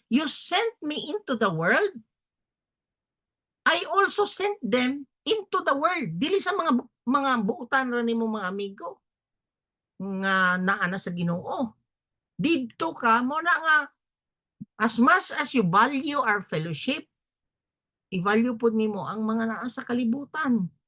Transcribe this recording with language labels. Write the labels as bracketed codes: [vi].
[en] You sent me into the world. I also sent them into the world. [ceb] Dili sa mga buutan ra nimo mga amigo nga naa na sa Ginoo. Didto ka mo na nga [en] as much as you value our fellowship, [ceb] i-value po nimo ang mga naa sa kalibutan.